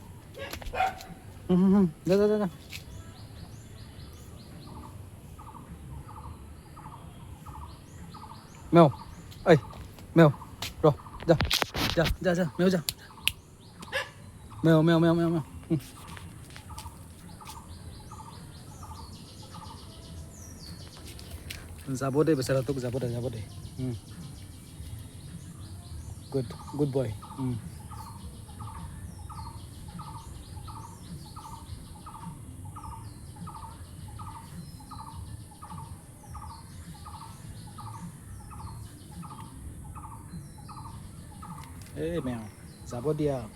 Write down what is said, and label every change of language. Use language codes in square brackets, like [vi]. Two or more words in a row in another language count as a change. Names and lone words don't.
[vi] Ra. Mèo, ê, mèo. Rồi, ra, mèo ra. Mèo. [bn] যাব দে বেচাৰা তোক যাব দে [en] good boy [bn] এই মেও যাব দিয়া